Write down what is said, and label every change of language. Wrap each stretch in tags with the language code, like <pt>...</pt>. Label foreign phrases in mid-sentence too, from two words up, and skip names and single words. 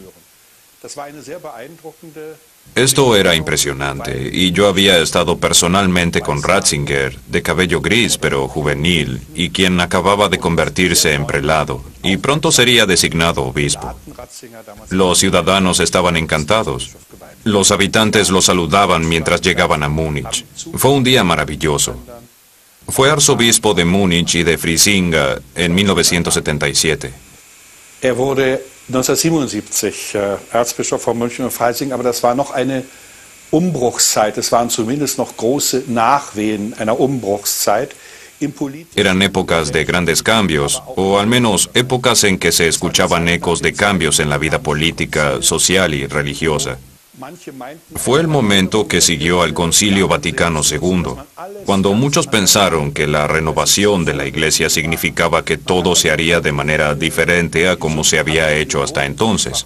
<es>Esto era impresionante, y yo había estado personalmente con Ratzinger, de cabello gris pero juvenil, y quien acababa de convertirse en prelado, y pronto sería designado obispo. Los ciudadanos estaban encantados. Los habitantes lo saludaban mientras llegaban a Múnich. Fue un día maravilloso. Fue arzobispo de Múnich y de Frisinga en 1977.</es> <de>1977 Erzbischof von München und Freising, aber das war noch eine Umbruchszeit. Es waren zumindest noch große Nachwehen einer Umbruchszeit.</de> <es>Eran épocas de grandes cambios, o al menos épocas en que se escuchaban ecos de cambios en la vida política, social y religiosa. Fue el momento que siguió al Concilio Vaticano II, cuando muchos pensaron que la renovación de la Iglesia significaba que todo se haría de manera diferente a como se había hecho hasta entonces.</es>